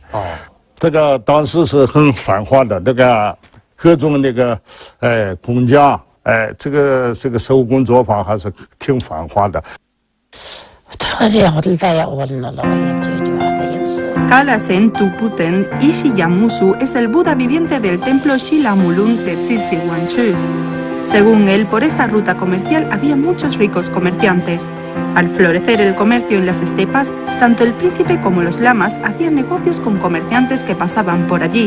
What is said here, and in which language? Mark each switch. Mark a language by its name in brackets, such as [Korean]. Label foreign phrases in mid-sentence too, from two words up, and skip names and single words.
[Chinese] 这个当时是很繁华的，那个各种那个工匠，这个手工作坊还是挺繁华的。 [Spanish] Kalasen Tuputen Ishiyamusu es el Buda viviente del templo Shilamulun de Tzitzi-Guangchi. Según él, por esta ruta comercial había muchos ricos comerciantes. Al florecer el comercio en las estepas, tanto el príncipe como los lamas hacían negocios con comerciantes que pasaban por allí.